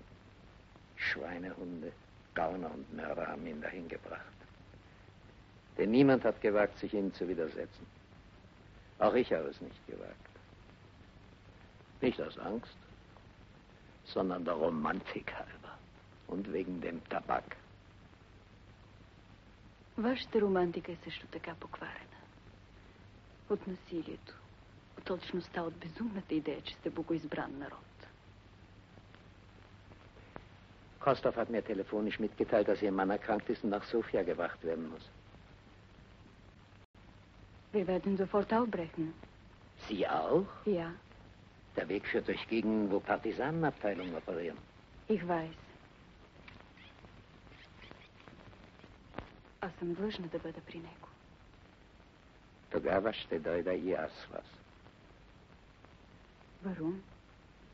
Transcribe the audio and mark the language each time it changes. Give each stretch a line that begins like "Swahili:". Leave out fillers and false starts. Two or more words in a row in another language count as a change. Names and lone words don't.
German: Schweinehunde, Gauner und Mörder haben ihn dahin gebracht. Denn niemand hat gewagt, sich ihm zu widersetzen. Auch ich habe es nicht gewagt. Nicht aus Angst, sondern der Romantik halber. Und wegen dem Tabak.
Bulgarian: Вашата романтика е също така покварена. От насилието, от точността, от безумната идея, че сте богоизбран народ.
German: Kostov hat mir telefonisch mitgeteilt, dass Ihr Mann erkrankt ist und nach Sofia gebracht werden muss. Wir werden sofort aufbrechen. Sie auch? Ja, Der Weg führt durch Gegenden, wo Partisanenabteilungen operieren. ich weiß.
Bulgarian: Аз съм длъжна да бъда при него. Тогава ще дойда и аз с вас.
German: Варум,